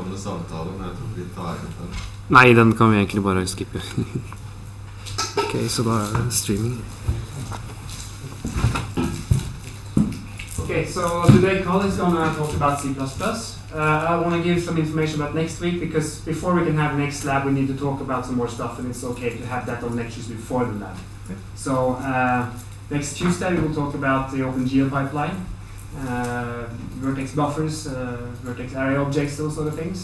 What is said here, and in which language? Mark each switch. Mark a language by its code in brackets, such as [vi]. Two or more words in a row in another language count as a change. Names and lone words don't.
[no] samtalen. Jeg tror vi tar den. Nei, den kan vi egentlig bare skippe. Ok, så da er det streaming. [en] Okay, so today Carl is going to talk about C++. I want to give some information about next week, because before we can have next lab we need to talk about some more stuff, and it's okay to have that on lectures before the lab. Okay. So next Tuesday we will talk about the OpenGL pipeline, vertex buffers, vertex array objects, those sort of things.